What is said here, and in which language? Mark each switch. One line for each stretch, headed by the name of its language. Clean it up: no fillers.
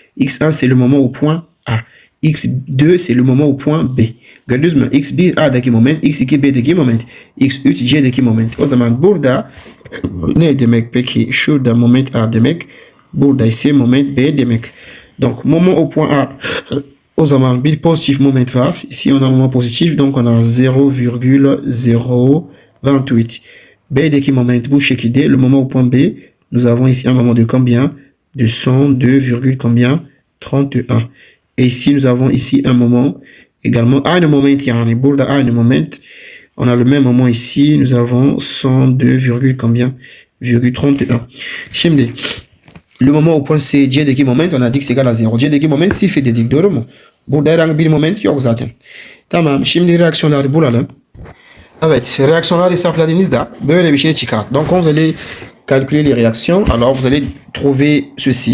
French: x1 c'est le moment au point A. x2 c'est le moment au point B.
Turkish: Gördünüz mü? x1 A'daki moment, x2 B'deki moment, x3 C'deki moment. O zaman burada ne demek peki? Şurada moment A demek. Burada ise moment B demek.
French: Donc moment au point A.
Turkish: O zaman bir pozitif moment var.
French: Ici on a un moment positif. Donc on a 0,028.
Turkish: B'deki moment bu şekilde.
French: Le moment au point B. Nous avons ici un moment de combien? De 102, combien? 31. Et ici nous avons ici un moment également
Turkish: aynı moment yani burada aynı moment.
French: On a le même moment ici. Nous avons 102, combien? 31. Şimdi le moment au point C,
Turkish: C'deki moment
French: on a dit que c'est égal à 0.
Turkish: C'deki moment sıfır dedik, doğru mu? Burada herhangi bir moment yok zaten. Tamam, şimdi reaksiyonları bulalım. Evet, reaksiyonları hesapladığınızda böyle bir şey çıkar.
French: Donc quand vous allez calculer les réactions, alors vous allez trouver ceci.